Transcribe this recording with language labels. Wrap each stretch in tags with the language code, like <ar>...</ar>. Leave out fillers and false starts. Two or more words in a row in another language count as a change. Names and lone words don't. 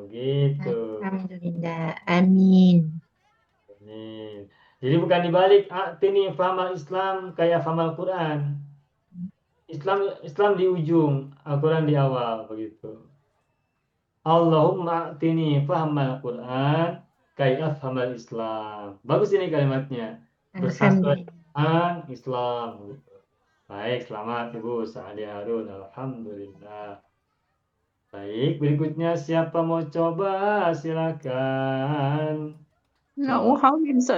<id>Begitu. Alhamdulillah. Amin. Amin. Jadi bukan dibalik.</id> <ar>أعطني فهم الإسلام. كي أفهم القرآن.</ar> <id>Islam di ujung, Al-Quran di awal, begitu.</id> <ar>اللهم أعطني فهم القرآن كي أفهم الإسلام.</ar> <id>Bagus ini kalimatnya. Bersatuan Islam. Baik, selamat Ibu Sa'adi Harun. Alhamdulillah. Baik, berikutnya siapa mau coba? Silakan. Nak uhawin, Ustaz.</id>